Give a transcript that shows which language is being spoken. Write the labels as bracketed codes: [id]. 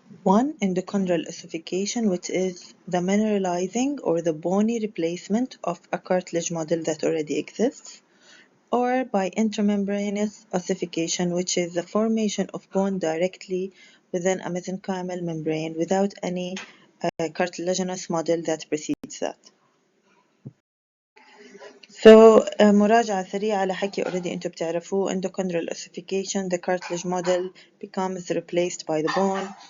[en] One, endochondral ossification, which is the mineralizing or the bony replacement of a cartilage model that already exists, or by intramembranous ossification, which is the formation of bone directly within a mesenchymal membrane without any cartilaginous model that precedes that. [ar] So مراجعة سريعة على حكي [en] already [ar] انتوا بتعرفوه. [en] endochondral ossification, the cartilage model becomes replaced by the bone.